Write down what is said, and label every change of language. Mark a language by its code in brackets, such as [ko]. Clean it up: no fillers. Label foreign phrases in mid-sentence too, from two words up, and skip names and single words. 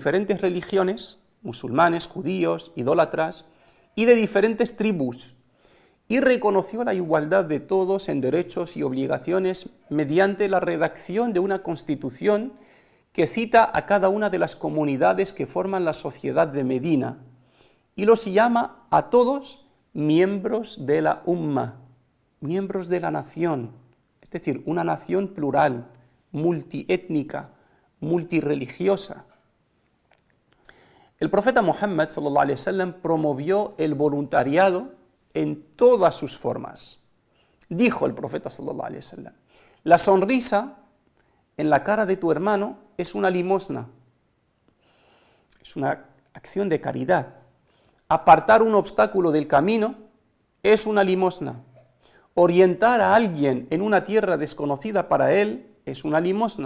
[es] diferentes religiones, musulmanes, judíos, idólatras, y de diferentes tribus, y reconoció la igualdad de todos en derechos y obligaciones mediante la redacción de una constitución que cita a cada una de las comunidades que forman la sociedad de Medina, y los llama a todos miembros de la umma, miembros de la nación, es decir, una nación plural, multiétnica, multirreligiosa. El profeta Muhammad [ar] صلى الله عليه وسلم [es] promovió el voluntariado en todas sus formas. Dijo el profeta [ar] صلى الله عليه وسلم, [es] la sonrisa en la cara de tu hermano es una limosna, es una acción de caridad. Apartar un obstáculo del camino es una limosna. Orientar a alguien en una tierra desconocida para él es una limosna.